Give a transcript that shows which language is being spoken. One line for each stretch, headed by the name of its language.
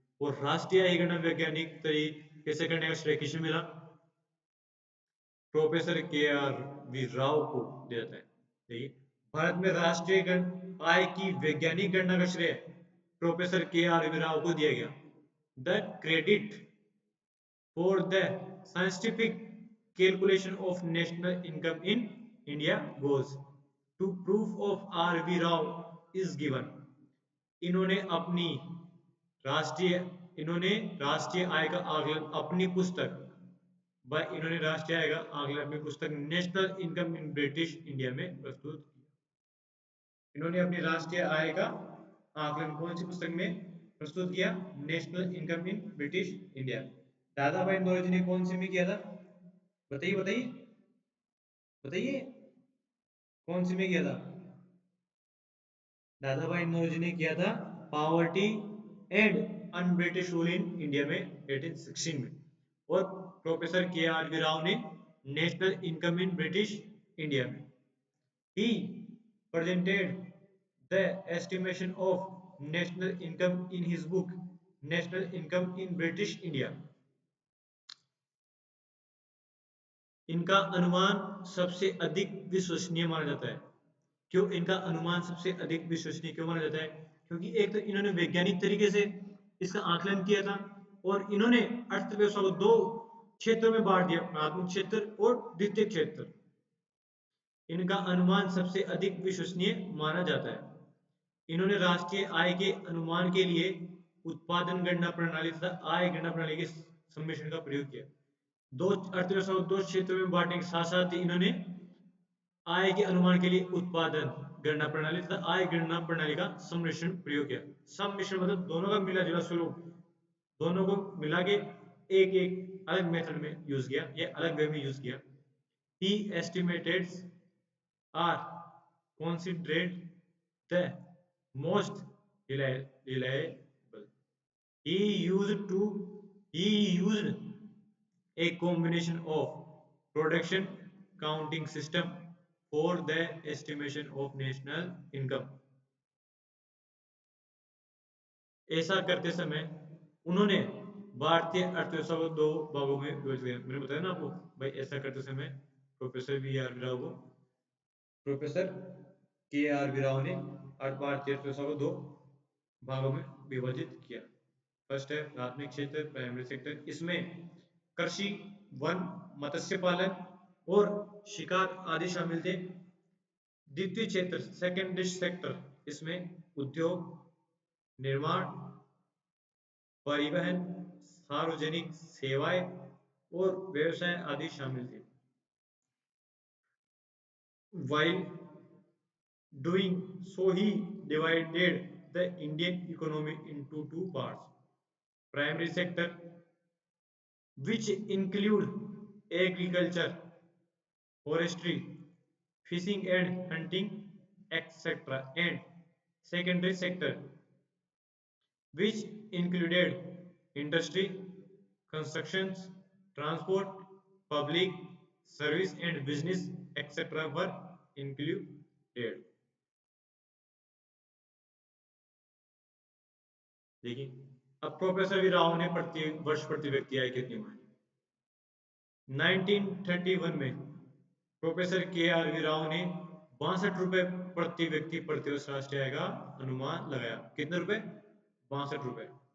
Hindi: और राष्ट्रीय आय की गणना वैज्ञानिक तरीके से करने का श्रेय किसे मिला? प्रोफेसर के आर वी राव को दिया जाता है। देखिए, भारत में राष्ट्रीय आय की वैज्ञानिक गणना का श्रेय प्रोफेसर के आर वी राव को दिया गया।
English: The credit for the scientific calculation of national income in India goes to proof of R.V. Rao is given.
Hindi: इन्होंने अपनी राष्ट्रीय इन्होंने राष्ट्रीय आय का आकलन अपनी पुस्तक इन्होंने राष्ट्रीय आय का आकलन अपनी पुस्तक national income in British India में प्रस्तुत किया। इन्होंने अपनी राष्ट्रीय आय का आकलन कौन सी पुस्तक में प्रस्तुत किया? National income in British India. दादा भाई नौरोजी ने कौन सी में किया था? बताइए बताइए। बताइए कौन सी में किया था? दादा भाई नौरोजी ने किया था poverty and un British rule in India में 1816 में। और प्रोफेसर के आर वी राव ने national income in British India में।
English: He presented the estimation of national income in his book national income in British India।
Hindi: इनका अनुमान सबसे अधिक विश्वसनीय माना जाता है। क्यों इनका अनुमान सबसे अधिक विश्वसनीय क्यों माना जाता है? क्योंकि एक तो इन्होंने वैज्ञानिक तरीके से इसका आकलन किया था और इन्होंने अर्थव्यवस्था को दो क्षेत्रों में बांट दिया, प्राथमिक क्षेत्र और द्वितीय क्षेत्र। इनका अनुमान सबसे अधिक विश्वसनीय माना जाता है। इन्होंने राष्ट्रीय आय के अनुमान के लिए उत्पादन गणना प्रणाली तथा आय गणना प्रणाली के सम्मिश्रण का प्रयोग किया। दो अर्थव्यवस्था को दो क्षेत्रों में बांटने के साथ साथ इन्होंने आय के अनुमान के लिए उत्पादन गणना प्रणाली तथा आय गणना प्रणाली का सम्मिश्रण प्रयोग किया। सम्मिश्रण मतलब दोनों का मिला जुला स्वरूप, दोनों को मिला के एक एक अलग मेथड में यूज किया या अलग वे में यूज किया।
English: He estimates are considered the most reliable. He used to he used a combination of production counting system for the estimation of national income।
Hindi: ऐसा करते समय उन्होंने भारतीय अर्थव्यवस्था को दो भागों में विभाजित किया। मैंने बताया ना आपको भाई, ऐसा करते समय प्रोफेसर वी आर राव को प्रोफेसर के आर वी राव ने भारतीय अर्थव्यवस्था को दो भागों में विभाजित किया। फर्स्ट है प्राथमिक क्षेत्र, प्राइमरी सेक्टर। इसमें कृषि, वन, मत्स्य पालन और शिकार आदि शामिल थे। द्वितीय क्षेत्र सेकेंडरी सेक्टर, इसमें उद्योग, निर्माण, परिवहन, सार्वजनिक सेवाएं और व्यवसाय आदि शामिल थे।
English: While doing so, he divided the Indian economy into two parts: primary sector, which include agriculture, forestry, fishing and hunting, etc., and secondary sector, which included industry, constructions, transport, public service and business, etc., were included।
Hindi: देखिए अब professor V Rao ने प्रति वर्ष प्रति व्यक्ति आय कितनी मानी? 1931 में प्रोफेसर के आर वी राव ने 62 रुपए प्रति व्यक्ति प्रति वर्ष राष्ट्रीय आय का अनुमान लगाया। कितने रुपए? 62 रुपए।